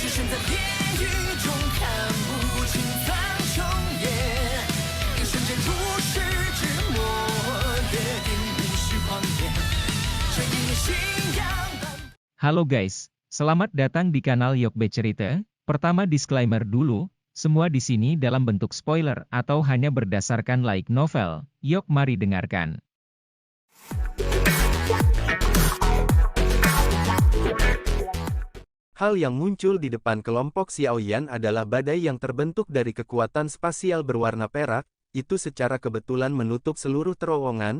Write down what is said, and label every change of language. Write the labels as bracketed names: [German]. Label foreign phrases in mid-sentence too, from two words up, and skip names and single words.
[Chinese] 在地狱中看不清苍穹野，一瞬间如释之末，约定无需狂野，这一念信仰。 [Indonesian] Halo guys, selamat datang di kanal Yokbe Cerita. Pertama disclaimer dulu, semua di sini dalam bentuk spoiler atau hanya berdasarkan [English] light novel. [Indonesian] Yok mari dengarkan. Hal yang muncul di depan kelompok Xiaoyan adalah badai yang terbentuk dari kekuatan spasial berwarna perak, itu secara kebetulan menutup seluruh terowongan.